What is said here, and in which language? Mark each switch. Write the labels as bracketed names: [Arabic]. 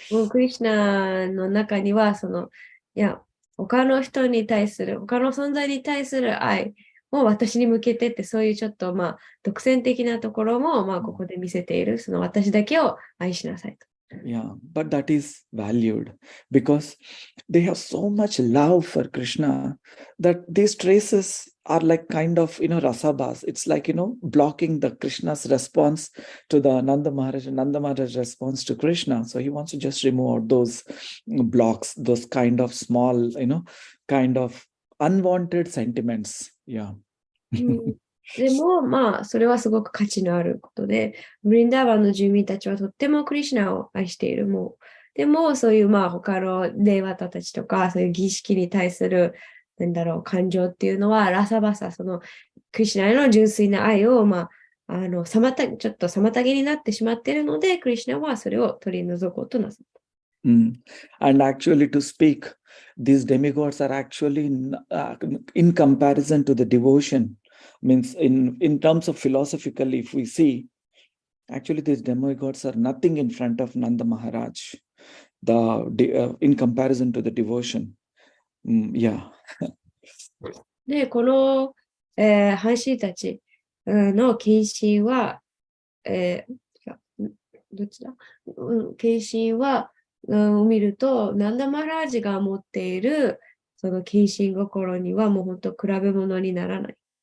[Japanese] クリシュナの中には、他の人に対する、他の存在に対する愛も私に向けてって、そういうちょっとまあ独占的なところもまあここで見せている、その私だけを愛しなさいと。 [English] Yeah, but that is valued because they have so much love for Krishna that these traces are like kind of, rasabas. It's like, blocking the Krishna's response to the Nanda Maharaj and Nanda Maharaj's response to Krishna. So he wants to just remove out those blocks, those kind of small, kind of unwanted sentiments. Yeah. [Japanese] うんでも、まあ、それはすごく価値のあることで、ブリンダーバンの住民たちはとってもクリシュナを愛している。もう、でも、そういう、まあ、他のデーワタたちとか、そういう儀式に対する、感情っていうのは、ラサバサ、その、クリシュナへの純粋な愛を、まあ、ちょっと妨げになってしまっているので、クリシュナはそれを取り除こうとなさった。 [English] And actually, to speak, these demigods are actually in comparison to the devotion. Means in terms of philosophically, if we see, actually these demigods are nothing in front of Nanda Maharaj. In comparison to the devotion. Yeah. [Japanese] で、この、藩士たちの献身は、どっちだ、献身は、を見ると、ナンダマラージが持っているその献身心にはもう本当比べ物にならない。